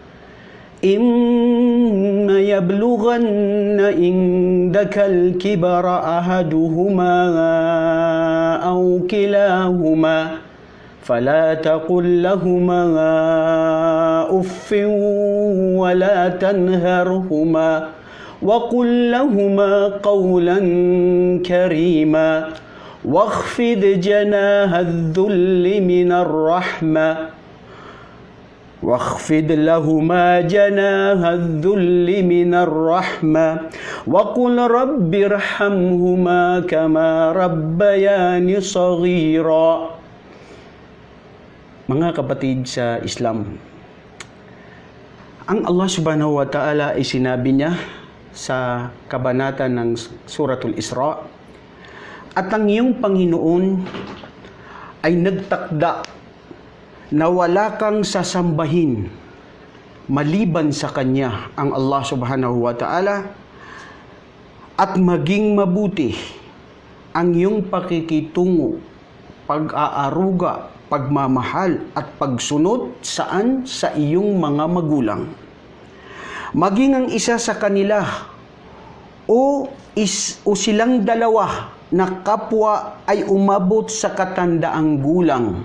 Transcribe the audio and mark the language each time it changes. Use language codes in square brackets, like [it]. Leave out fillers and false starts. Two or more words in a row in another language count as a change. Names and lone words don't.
[ar] إما يبلغن عندك الكبر أحدهما أو كلاهما فلا تقل لهما أف ولا تنهرهما وقل لهما قولا كريما واخفض جناح الذل من الرحمة واخفض لهما جناح الذل من الرحمة وقل رب ارحمهما كما ربياني صغيرا. [tl] Mga kapatid sa Islam, ang Allah subhanahu wa ta'ala ay sinabi niya sa kabanata ng Suratul Isra, at ang iyong Panginoon ay nagtakda na wala kang sasambahin maliban sa Kanya, ang Allah subhanahu wa ta'ala, at maging mabuti ang iyong pakikitungo, pag-aaruga, pagmamahal at pagsunod saan sa iyong mga magulang. Maging ang isa sa kanila o silang dalawa na kapwa ay umabot sa katandaang gulang.